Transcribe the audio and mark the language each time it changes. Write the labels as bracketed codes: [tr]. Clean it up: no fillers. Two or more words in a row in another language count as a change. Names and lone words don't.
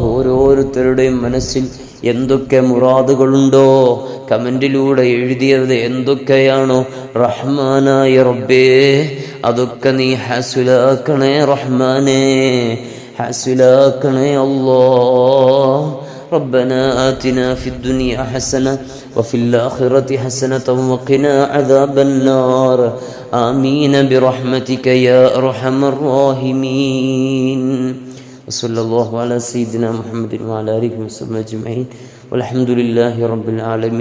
[ml] ഓരോരുത്തരുടെയും മനസ്സിൽ എന്തൊക്കെ മുറാദുകളുണ്ടോ കമന്റിലൂടെ എഴുതിയത് എന്തൊക്കെയാണോ റഹ്മാനായ റബ്ബേ, അതൊക്കെ നീ ഹാസിലാക്കണേ റഹ്മാനേ, ഹാസിലാക്കണേ അല്ലാഹ്. [ar] ربنا آتنا في الدنيا حسنة وفي الآخرة حسنة وقنا عذاب النار آمين برحمتك يا أرحم الراحمين. وصلى الله على سيدنا محمد وعلى آله وصحبه أجمعين والحمد لله رب العالمين.